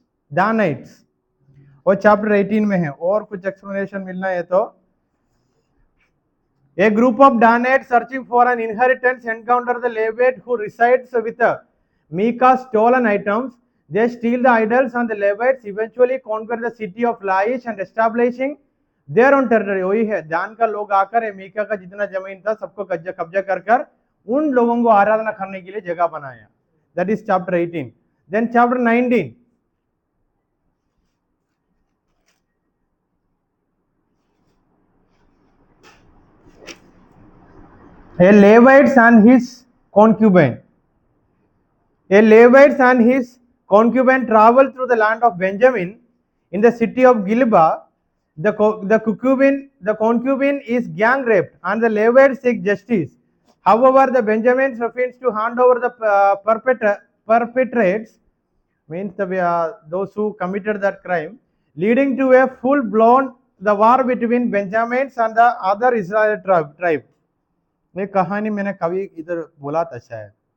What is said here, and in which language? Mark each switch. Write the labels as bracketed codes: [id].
[hi] दानिट्स और चैप्टर 18 में है। और कुछ एक्सप्लेनेशन मिलना है तो [en] a group of Danites searching for an inheritance encounter the Levite who resides with Micah's stolen items. They steal the idols and the Levites eventually conquer the city of Laish and establishing their own territory. [hi] वही है, दान का लोग आकर मीका का जितना जमीन था सबको कब्जा कर उन लोगों को आराधना करने के लिए जगह बनाया। [en] That is chapter 18. Then chapter 19. A Levite and his concubine. A Levite and his concubine traveled through the land of Benjamin in the city of Gilba. The concubine is gang raped and the Levites seek justice. However, the Benjamins refuse to hand over the perpetrates, means those who committed that crime, leading to a full-blown war between Benjamins and the other Israel tribe. [hi] ये कहानी मैंने कभी इधर बोला था शायद।